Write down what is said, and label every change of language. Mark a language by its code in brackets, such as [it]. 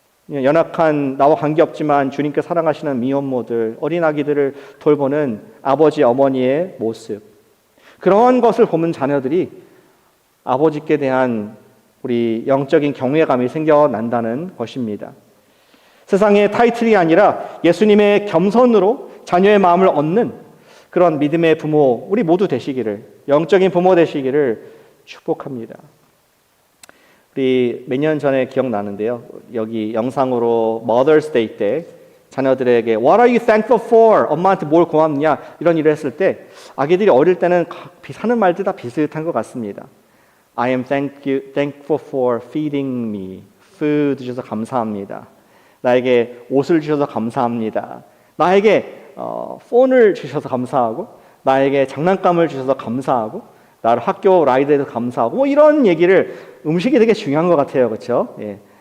[ko] 연약한 나와 관계없지만 주님께 사랑하시는 미혼모들, 어린아기들을 돌보는 아버지, 어머니의 모습, 그런 것을 보면 자녀들이 아버지께 대한 우리 영적인 경외감이 생겨난다는 것입니다. 세상의 타이틀이 아니라 예수님의 겸손으로 자녀의 마음을 얻는 그런 믿음의 부모, 우리 모두 되시기를, 영적인 부모 되시기를 축복합니다. 우리 몇 년 전에 기억나는데요. 여기 영상으로 Mother's Day 때 자녀들에게 [en] What are you thankful for? [ko] 엄마한테 뭘 고맙냐? 이런 일을 했을 때 아기들이 어릴 때는 하는 말들 다 비슷한 것 같습니다. [en] I am thankful for feeding me. [ko] food 주셔서 감사합니다. 나에게 옷을 주셔서 감사합니다. 나에게 폰을 주셔서 감사하고 나에게 장난감을 주셔서 감사하고 나를 학교 라이드에도 감사하고 뭐 이런 얘기를, 음식이 되게 중요한 것 같아요. 그렇죠? 예.